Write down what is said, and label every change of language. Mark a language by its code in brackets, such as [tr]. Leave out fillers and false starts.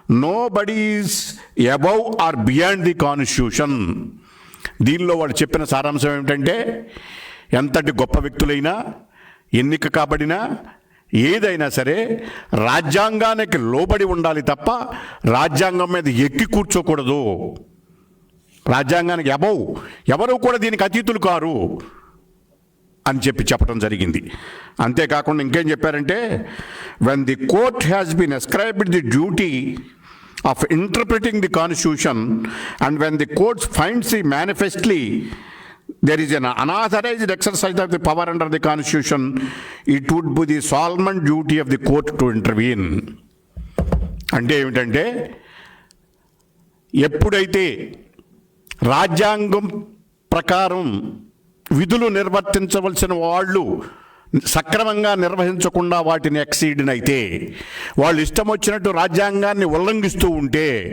[en] Nobody is above or beyond the constitution. [te] దీనిలో వాళ్ళు చెప్పిన సారాంశం ఏమిటంటే ఎంతటి గొప్ప వ్యక్తులైనా ఎన్నిక కాబడినా ఏదైనా సరే రాజ్యాంగానికి లోబడి ఉండాలి తప్ప రాజ్యాంగం మీద ఎక్కి కూర్చోకూడదు. రాజ్యాంగానికి అబౌవ్ ఎవరు కూడా దీనికి అతీతులు కారు అని చెప్పడం జరిగింది. అంతేకాకుండా ఇంకేం చెప్పారంటే [en] when the court has been ascribed the duty of interpreting the constitution and when the court finds the manifestly there is an unauthorized exercise of the power under the constitution, it would be the solemn duty of the court to intervene. [te] అంటే ఏమిటంటే ఎప్పుడైతే రాజ్యాంగం ప్రకారం విధులు నిర్వర్తించవలసిన వాళ్ళు సక్రమంగా నిర్వహించకుండా వాటిని exceed అయితే, వాళ్ళు ఇష్టం వచ్చినట్టు రాజ్యాంగాన్ని ఉల్లంఘిస్తూ ఉంటే